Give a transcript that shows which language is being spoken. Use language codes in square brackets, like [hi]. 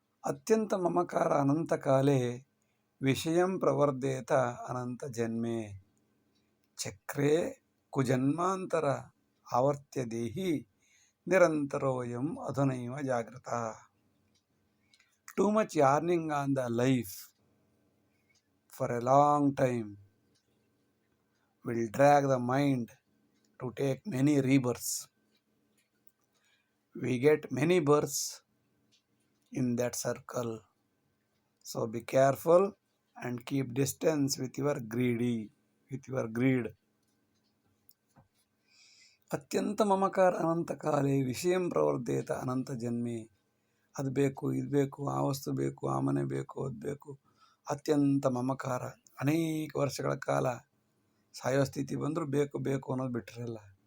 [sa] ಅತ್ಯಂತ ಮಮಕಾರ ಅನಂತ ಕಾಲೇ ವಿಷಯಂ ಪ್ರವರ್ಧೇತ ಅನಂತ ಜನ್ಮೆ ಚಕ್ರೇ ಕುಜನ್ಮಾಂತರ ಆವರ್ತ್ಯ ದೇಹಿ ನಿರಂತರೋಯಂ ಅಧುನೈವ ಜಾಗೃತ. [en] Too much yearning on the life for a long time will drag the mind to take many rebirths. We get many births in that circle. So be careful and keep distance with your greed. [sa] ಅತ್ಯಂತ ಮಮಕಾರ ಅನಂತ ಕಾಲೇ ವಿಷಯಂ ಪ್ರವರ್ಧೇತ ಅನಂತ ಜನ್ಮೆ. [kn] ಅದು ಬೇಕು, ಇದು ಬೇಕು, ಆ ವಸ್ತು ಬೇಕು, ಆ ಮನೆ ಬೇಕು, ಅದು ಬೇಕು. [sa] ಅತ್ಯಂತ ಮಮಕಾರ. [kn] ಅನೇಕ ವರ್ಷಗಳ ಕಾಲ ಸಾಯೋ ಸ್ಥಿತಿ ಬಂದರೂ ಬೇಕು ಬೇಕು ಅನ್ನೋದು ಬಿಟ್ಟಿರಲ್ಲ.